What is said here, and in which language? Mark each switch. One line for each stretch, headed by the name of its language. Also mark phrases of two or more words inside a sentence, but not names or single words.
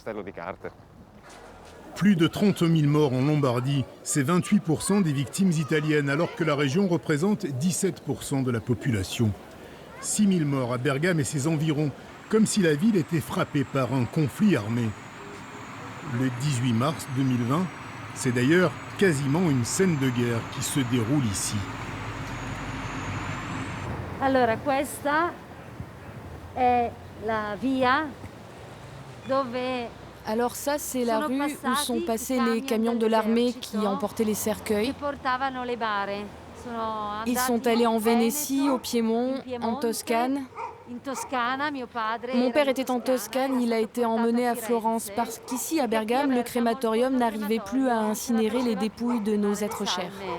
French: Plus de 30 000 morts en Lombardie, c'est 28% des victimes italiennes, alors que la région représente 17% de la population. 6 000 morts à Bergame et ses environs, comme si la ville était frappée par un conflit armé. Le 18 mars 2020, c'est d'ailleurs quasiment une scène de guerre qui se déroule ici.
Italian: Allora, questa è la via dove...
French: Alors ça, c'est la rue où sont passés les camions de l'armée qui emportaient les cercueils. Ils sont allés en Vénétie, au Piémont, en Toscane. Mon père était en Toscane, il a été emmené à Florence parce qu'ici, à Bergame, le crématorium n'arrivait plus à incinérer les dépouilles de nos êtres chers.